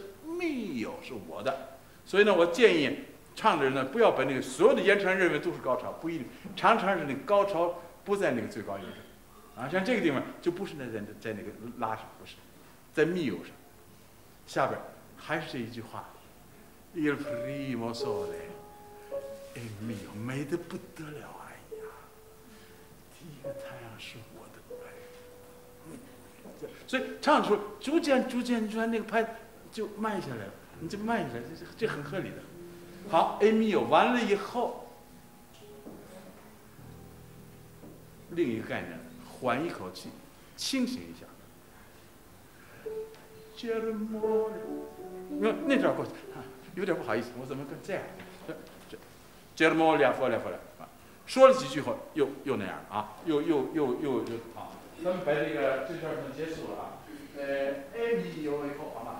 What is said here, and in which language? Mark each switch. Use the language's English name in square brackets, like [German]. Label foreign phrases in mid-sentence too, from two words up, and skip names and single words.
[Chinese] 密友是我的，所以呢，我建议唱的人呢，不要把那个所有的延长认为都是高潮，不一定，常常是那个高潮不在那个最高音上，啊，像这个地方就不是在那个拉上，不是，在密友上。下边还是这一句话 ， [Italian] Il primo sole è mio， [Chinese] 美得不得了，哎呀，第一个太阳是我的，所以唱的时候逐渐那个拍。就慢下来了，你就慢下来，这很合理的。好 ， [Italian] A mio [Chinese] 完了以后，另一个概念，缓一口气，清醒一下。那段过去，有点不好意思，我怎么跟这样？接着摸两佛来啊，说了几句后又那样啊，又好，咱们把这段结束了啊。 [Italian] A mio [Chinese] 以后好吗？